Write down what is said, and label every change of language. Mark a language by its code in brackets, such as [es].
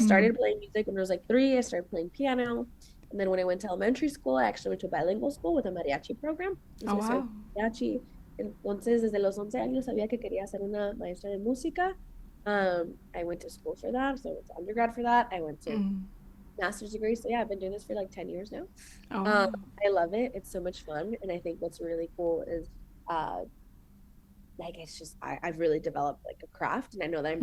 [en] started playing music when I was like 3. I started playing piano. And then when I went to elementary school, I actually went to a bilingual school with a mariachi program. Oh So I started wow. mariachi. [es] Entonces, desde los 11 años sabía que quería ser una maestra de música. [en] I went to school for that. So I went to undergrad for that. I went to Mm. master's degree. So yeah, I've been doing this for like 10 years now. Oh Um, wow. I love it. It's so much fun. And I think what's really cool is uh, like it's just I've really developed like a craft, and I know that I'm